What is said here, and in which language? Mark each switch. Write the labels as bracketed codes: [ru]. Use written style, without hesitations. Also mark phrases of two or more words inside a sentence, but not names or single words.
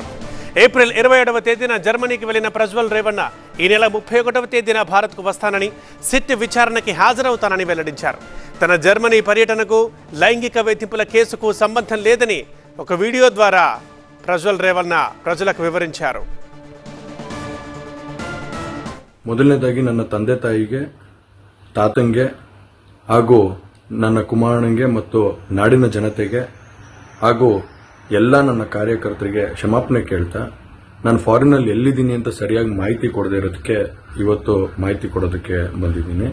[te] ఏప్రిల్ 27వ తేదీన జర్మనీకి వెళ్లిన ప్రజ్వల్ రేవಣ್ణ ఈ నెల 31వ తేదీన భారత్కు వస్తానని, సిట్ విచారణకి హాజరవుతానని వెల్లడించారు. తన జర్మనీ పర్యటనకు లైంగిక వేధింపుల కేసుకు సంబంధం లేదని ఒక వీడియో ద్వారా ప్రజ్వల్ రేవಣ್ణ ప్రజలకు వివరించారు. [kn] ಮೊದಲನೇದಾಗಿ ನನ್ನ ತಂದೆ ತಾಯಿಗೆ, ತಾತಂಗೆ ಹಾಗೂ ನನ್ನ ಕುಮಾರನಿಗೆ ಮತ್ತು ನಾಡಿನ ಜನತೆಗೆ ಹಾಗೂ ಎಲ್ಲ ನನ್ನ ಕಾರ್ಯಕರ್ತರಿಗೆ ಕ್ಷಮಾಪಣೆ ಕೇಳ್ತಾ, ನಾನು ಫಾರಿನಲ್ಲಿ ಎಲ್ಲಿದ್ದೀನಿ ಅಂತ ಸರಿಯಾಗಿ ಮಾಹಿತಿ ಕೊಡದೇ ಇರೋದಕ್ಕೆ ಇವತ್ತು ಮಾಹಿತಿ ಕೊಡೋದಕ್ಕೆ ಬಂದಿದ್ದೀನಿ.